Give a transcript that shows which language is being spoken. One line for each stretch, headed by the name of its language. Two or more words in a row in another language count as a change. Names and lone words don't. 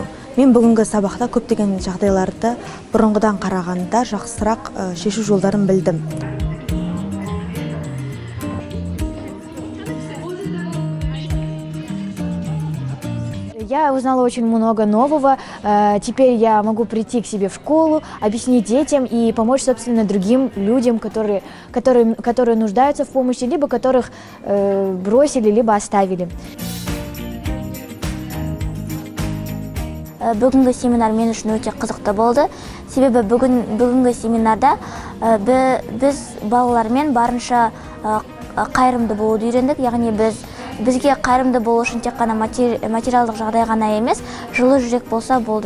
Kazakh: Мен бүгінгі сабақта көптеген жағдайларды бұрынғыдан қарағанда жақсырақ шешу жолдарын білдім.
Russian: Я узнала очень много нового. Теперь я могу прийти к себе в школу, объяснить детям и помочь, собственно, другим людям, которые нуждаются в помощи, либо которых бросили, либо оставили.
Kazakh: Бүгінгі семинар мен үшін өте қызықты болды. Себебі бүгінгі семинарда біз балалармен барынша қайырымды болуды үйрендік. Яғни бізге қайырымды болу үшін тек қана материалдық жағдай ғана емес, жылы жүрек болса болды.